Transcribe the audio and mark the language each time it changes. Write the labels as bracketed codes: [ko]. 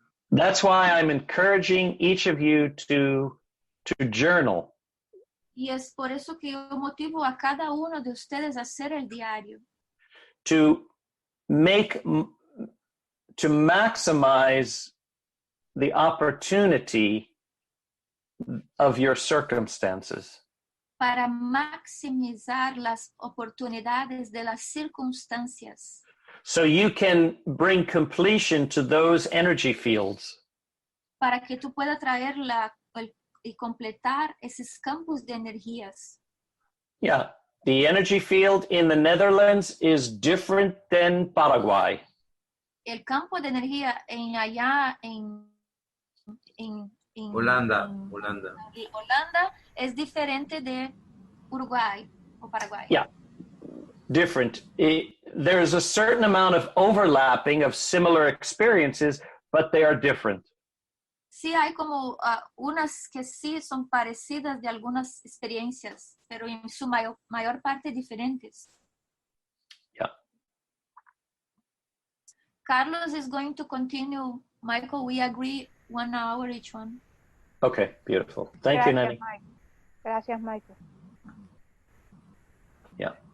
[en] That's why I'm encouraging each of you to journal. [es] Y es por eso que yo motivo a cada uno de ustedes a hacer el diario. [en] To maximize the opportunity of your circumstances. [es] Para maximizar las oportunidades de las circunstancias. [en] So you can bring completion to those energy fields. [es] para que tú puedas traer y completar esos campos de energías. [en] Yeah, the energy field in the Netherlands is different than Paraguay. [es] El campo de energía allá en Holanda. Holanda es diferente de Uruguay o Paraguay. [en] Yeah, different. There's a certain amount of overlapping of similar experiences, but they are different. [es] Sí hay como unas que sí son parecidas de algunas experiencias, pero en su mayor parte diferentes. [en] Yeah. Carlos is going to continue. Michael, we agree 1 hour each one. Okay, beautiful. Thank you, Nanny. [es] Mike. Gracias, Michael. [en] Yeah.